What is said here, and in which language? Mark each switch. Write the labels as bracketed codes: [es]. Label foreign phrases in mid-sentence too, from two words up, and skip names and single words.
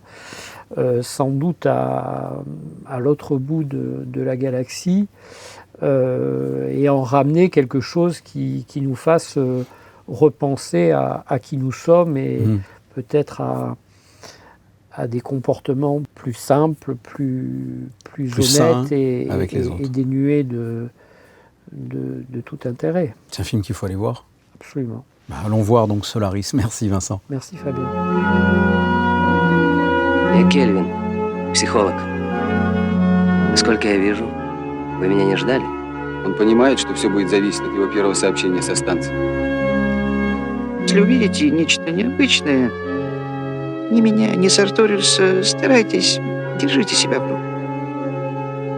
[fr] Sans doute à l'autre bout de la galaxie, et en ramener quelque chose qui nous fasse repenser à qui nous sommes, et peut-être à des comportements plus simples, plus honnêtes et dénués de tout intérêt. C'est un film qu'il faut aller voir. Absolument. Allons voir donc Solaris. Merci Vincent. Merci Fabien. [ru] Я Кельвин, психолог. Насколько я вижу, вы меня не ждали? Он понимает, что все будет зависеть от его первого сообщения со станции. Если увидите нечто необычное, ни меня, ни Сарториуса, старайтесь, держите себя в руках.